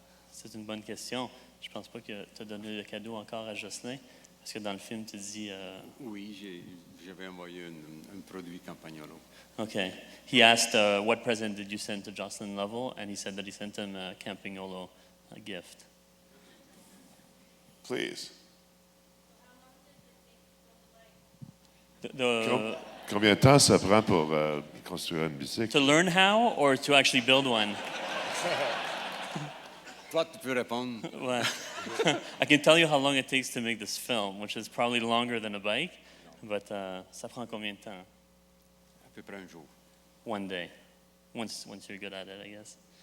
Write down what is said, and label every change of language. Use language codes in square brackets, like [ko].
[fr] C'est une bonne question. Je pense pas que tu as donné le cadeau encore à Jocelyn, parce que dans le film, tu dis... Oui, j'avais envoyé un produit Campagnolo. [en] Okay. He asked, what present did you send to Jocelyn Lovell? And he said that he sent him a Campagnolo gift. Please. [fr] Combien de temps ça prend pour construire une bicycle? [en] To learn how, or to actually build one? [fr] Toi, tu peux répondre. [en] Well, I can tell you how long it takes to make this film, which is probably longer than a bike, but [fr] ça prend combien de temps? À peu près un jour. [en] One day, once you're good at it, I guess.